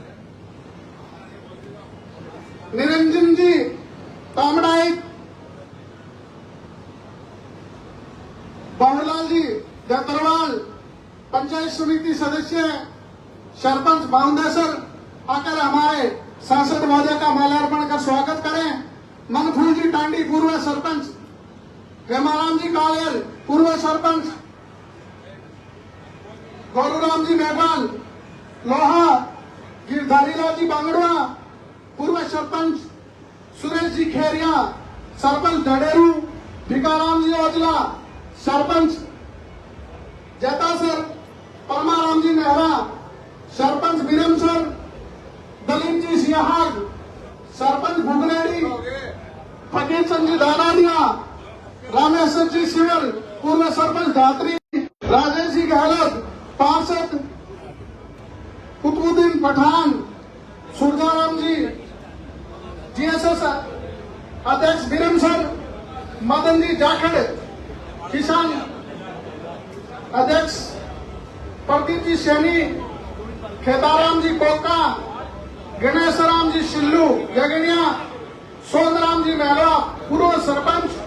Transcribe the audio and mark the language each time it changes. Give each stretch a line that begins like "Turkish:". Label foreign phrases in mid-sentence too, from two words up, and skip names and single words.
Hindi: निरंजन जी तामड़ाई, बाबूलाल जी दतरवाल, पंचायत समिति सदस्य, सरपंच भावंदेसर आकर हमारे सांसद महोदय का माल्यार्पण कर स्वागत करें। मनफूल जी टांडी, पूर्व सरपंच, हेमाराम जी कालियर, पूर्व सरपंच, गौरूराम जी मेघवाल, लोहा, गिरधारी लाल जी बांगड़वा, पूर्व सरपंच, सुरेश जी खेरिया, सरपंच धड़ेरू, भिकाराम जी ओजला, सरपंच जैतासर, परमाराम जी नेहरा, सरपंच बीरम सर, दलीप जी सियाहाग, सरपंच भुगलेड़ी, फकीर चंद जी दानानिया, रामेश्वर जी सिवर, पूर्व सरपंच धात्री, राजेश जी गहलोत, पार्षद कुतुबुद्दीन पठान, सुरजाराम जी, जीएसएस अध्यक्ष बीरम सर, मदन जी जाखड़, किसान अध्यक्ष प्रदीप जी सैनी, खेताराम जी कोका, गणेश राम जी शिल्लू यगनिया, सोनराम जी मेहरा, पूर्व सरपंच,